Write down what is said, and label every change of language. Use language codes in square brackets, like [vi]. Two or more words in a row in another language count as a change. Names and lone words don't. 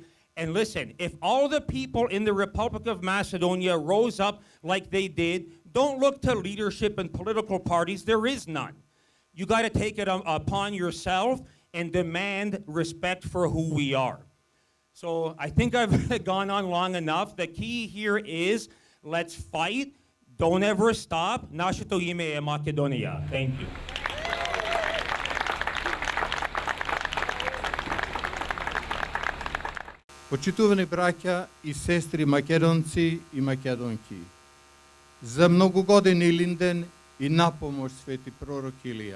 [en] And listen, if all the people in the Republic of Macedonia rose up like they did, don't look to leadership and political parties. There is none. You got to take it upon yourself and demand respect for who we are. So I think I've gone on long enough. The key here is let's fight. Don't ever stop. [mk] Нашето име е Македония. [en] Thank you. [mk] Почитувани браќа и сестри македонци и македонки, за многу години Илинден и напомош свети пророк Илија.